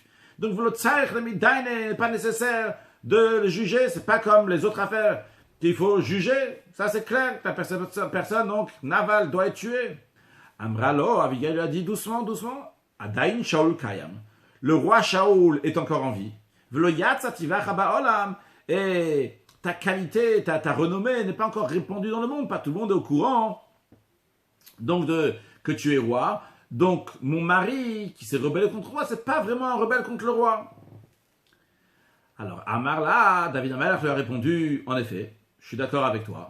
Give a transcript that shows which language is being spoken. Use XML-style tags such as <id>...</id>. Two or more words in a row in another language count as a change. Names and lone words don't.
<fr>Donc vous n'est pas nécessaire de le juger, c'est pas comme les autres affaires qu'il faut juger, ça c'est clair, la personne donc Naval doit être tué. Amralo, Abigail lui a dit doucement,</fr> <he>עדיין שאול קיים,</he> <fr>le roi Shaul est encore en vie.</fr> <he>ולא יצא טבעך בעולם,</he> <fr>et ta qualité, ta renommée n'est pas encore répandue dans le monde. Pas tout le monde est au courant donc que tu es roi. Donc mon mari qui s'est rebellé contre moi, c'est pas vraiment un rebelle contre le roi. Alors Amar là,</fr> <he>דוד המלך</he> <fr>lui a répondu, en effet, je suis d'accord avec toi.</fr>